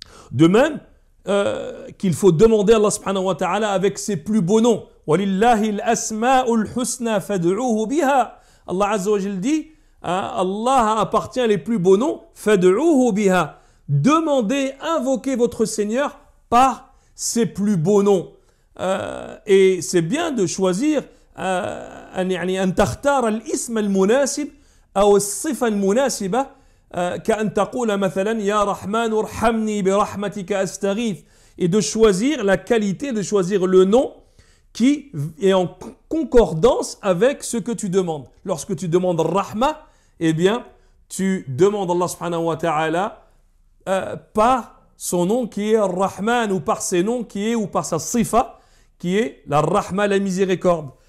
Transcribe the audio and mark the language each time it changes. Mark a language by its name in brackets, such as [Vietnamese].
[French] De même qu'il faut demander à Allah subhanahu wa ta'ala avec ses plus beaux noms. [Arabic] وَلِلَّهِ الْأَسْمَاءُ الْحُسْنَى فَادْعُوهُ بِهَا. [French] Allah azza wa jal dit Allah appartient les plus beaux noms. [Arabic] فَادْعُوهُ بِهَا. [French] Demandez, invoquez votre Seigneur par ses plus beaux noms. Et c'est bien de choisir [Arabic] أن تختار الاسم المناسب أو الصفة المناسبة كأن تقول مثلا يا رحمن ارحمني برحمتك أستغيث. [French] Et de choisir la qualité, de choisir le nom qui est en concordance avec ce que tu demandes. Lorsque tu demandes Rahma, eh bien, tu demandes Allah subhanahu wa ta'ala par son nom qui est Rahman, ou par ses noms qui est, ou par sa sifa qui est la Rahma, la miséricorde.